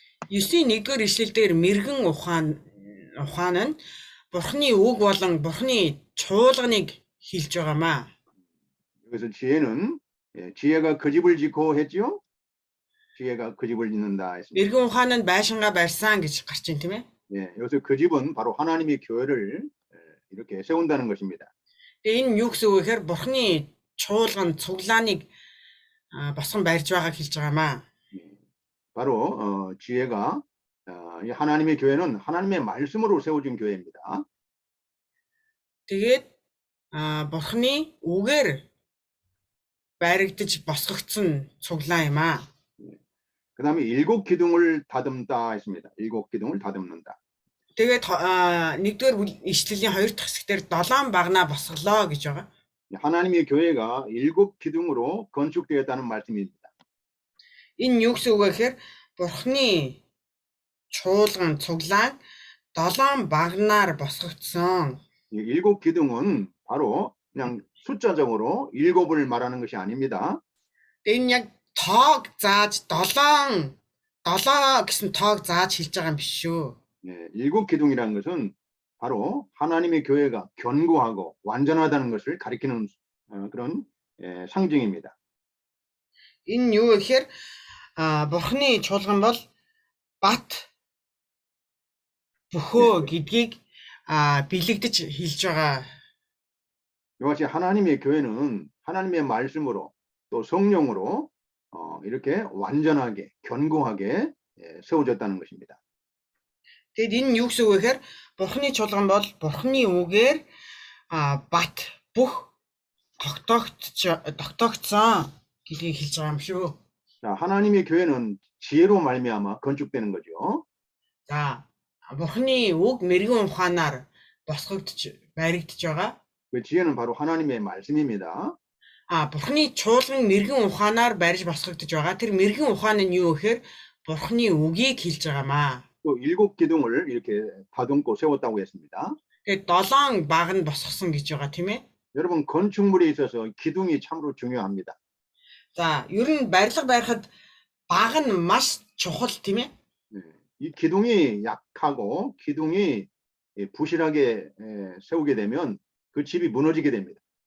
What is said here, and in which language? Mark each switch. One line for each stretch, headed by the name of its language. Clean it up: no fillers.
Mongolian: 9-ийн 1-р ишлэл дээр мэргэн ухаан нь Бурхны үг болон Бурхны чуулганыг хэлж байгаамаа.
Korean: 그래서 지혜는 지혜가 그 집을 짓고 했지요. 지혜가 그 집을 짓는다 했습니다.
Mongolian: мэргэн ухаан нь байшингаа барьсан гэж гарч ийн тийм ээ.
Korean: 여기서 그 집은 바로 하나님의 교회를 이렇게 세운다는 것입니다.
Mongolian: Тэгээ энэ юу гэсэн үг вэ гэхээр Бурхны чуулган цуглааныг босгон барьж байгааг хэлж байгаамаа.
Korean: 바로 지혜가 하나님의 교회는 하나님의 말씀으로 세워진 교회입니다.
Mongolian: Тэгээд Бурхны үгээр баригдаж босгогдсон цуглаан юм аа.
Korean: 그다음에 7 기둥을 다듬다 했습니다. 7 기둥을 다듬는다.
Mongolian: Тэгээд 1-р ишлэлийн 2 дахь хэсгээр 7 багнаа босголоо гэж байгаа.
Korean: 하나님의 교회가 7 기둥으로 건축되었다는 말씀입니다.
Mongolian: Энэ юу гэсэн үг вэ гэхээр Бурхны чуулган цуглаан 7 багнаар босгогдсон.
Korean: 7 기둥은 바로 그냥 숫자적으로 7을 말하는 것이 아닙니다.
Mongolian: Энэ яг тоог зааж 7 гэсэн тоог зааж хэлж байгаа юм биш шүү.
Korean: 7 기둥이라는 것은 바로 하나님의 교회가 견고하고 완전하다는 것을 가리키는 그런 상징입니다.
Mongolian: Энэ юу гэхээр Бурхны чуулган бол бат бөхөө гэдгийг бэлэгдэж хэлж байгаа.
Korean: 이것이 하나님의 교회는 하나님의 말씀으로 또 성령으로 이렇게 완전하게 견고하게 세워졌다는 것입니다.
Mongolian: Тэгэд энэ юу гэсэн үг вэ гэхээр Бурхны чуулган бол Бурхны үгээр бат бүх тогтоогдсон гэдгийг хэлж байгаа юм шүү.
Korean: 자, 하나님의 교회는 지혜로 말미암아 건축되는 거죠.
Mongolian: За, Бурхны үг мэрэгэн ухаанаар босгогдож баригдаж байгаа.
Korean: 그 지혜는 바로 하나님의 말씀입니다.
Mongolian: Бурхны чуулган мэрэгэн ухаанаар барьж босгогдож байгаа. Тэр мэрэгэн ухаан нь юу гэхээр Бурхны үгийг хэлж байгаамаа.
Korean: 또 7 기둥을 이렇게 다듬고 세웠다고 했습니다.
Mongolian: Тэгээд 7 баг нь босгосон гэж байгаа тийм ээ.
Korean: 여러분 건축물에 있어서 기둥이 참으로 중요합니다.
Mongolian: За, ер нь барилга барихад баг нь маш чухал тийм ээ.
Korean: 이 기둥이 약하고 기둥이 부실하게 세우게 되면 그 집이 무너지게 됩니다.